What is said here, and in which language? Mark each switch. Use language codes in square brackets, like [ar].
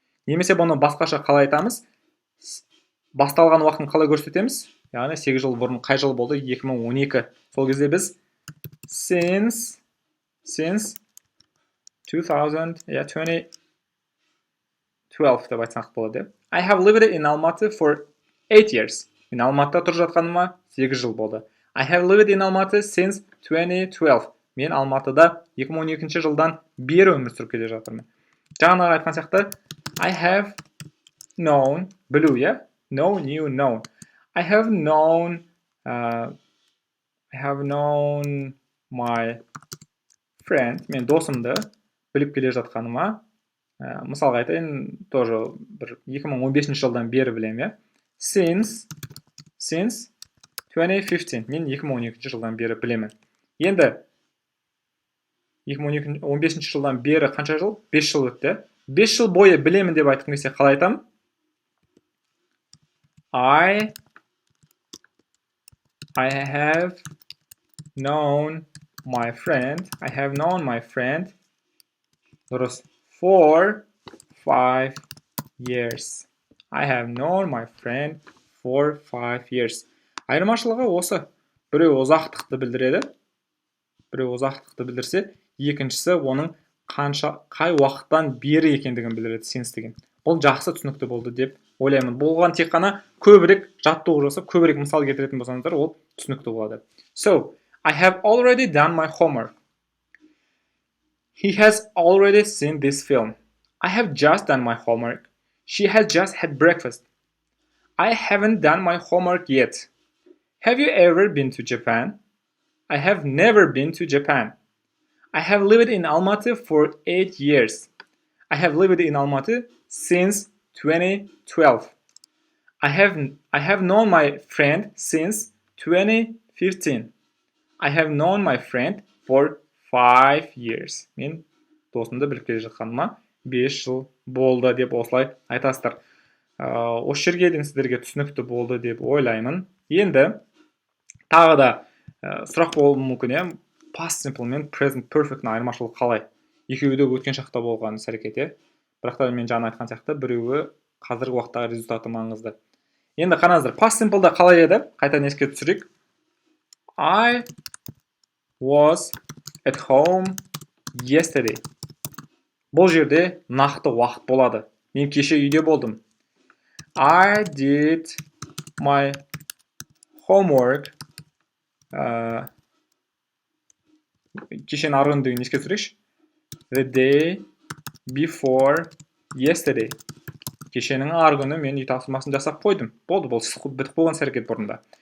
[kk] Немесе бұны басқаша қалай айтамыз? Басталған уақытын қалай көрсетеміз? Яғни 8 жыл бұрын қай жыл болды? 2012. Сол кезде біз since 2012 деп айтсақ болады. [en] I have lived in Almaty for 8 years. [kk] Мен Алматыда тұрып жатқаныма 8 жыл болды. [en] I have lived in Almaty since 2012. [kk] Мен Алматыда 2012 жылдан бері өмір сүріп келе жатырмын. Жаңағы айтқан сияқты [en] I have known, білу, know, knew, known. I have known my friend, [kk] мен досымды біліп келе жатқаныма, мысалға айтайын, [ru] тоже [kk] 2015 жылдан бері білем, [en] since 2015, [kk] мен 2012 жылдан бері білемін. Енді 2015 жылдан бері қанша жыл? 5 жыл өтті. 5 жыл бойы білемін деп айтқым келсе қалай айтамын? [en] I have known my friend. [kk] Дұрыс. [en] For 5 years. I have known my friend for 5 years. [kk] Айырмашылығы осы. Біреу ұзақтықты білдіреді. Біреу ұзақтықты білдірсе, екіншісі оның қай уақыттан бері екендігін білдіреді, since деген. Бұл жақсы түсінікті болды деп ойлаймын. Болған тек қана көбірек жаттығу жасап, көбірек мысал келтіретін болсаңыздар, ол түсінікті болады. [en] So, I have already done my homework. He has already seen this film. I have just done my homework. She has just had breakfast. I haven't done my homework yet. Have you ever been to Japan? I have never been to Japan. I have lived in Almaty for 8 years. I have lived in Almaty since 2012. I have known my friend since 2015. I have known my friend for 5 years. [kk] Мен досымды біліп келе жатқаныма 5 жыл болды деп осылай айтасыздар. Осы жерге дейін сіздерге түсінікті болды деп ойлаймын. Енді тағы да сұрақ болуы мүмкін, past simple мен present perfect айырмашылығы қалай? Екеуі де өткен шақта болған іс-әрекет. Бірақ та мен жаңа айтқан сияқты біреуі қазіргі уақыттағы результаты маңызды. Енді қараңыздар, past simple'да қалай еді? Қайтадан еске түсірейік. [en] I was at home yesterday. [kk] Бұл жерде нақты уақыт болады. Мен кеше үйде болдым. [en] I did my homework. [kk] Кешен арғы күндігін еске түсірейікші. [en] The day before yesterday. [kk] Кешенің арғы күні мен үй тапсырмасын жасап қойдым. Болды, бұл бітіп болған іс-әрекет бұрында.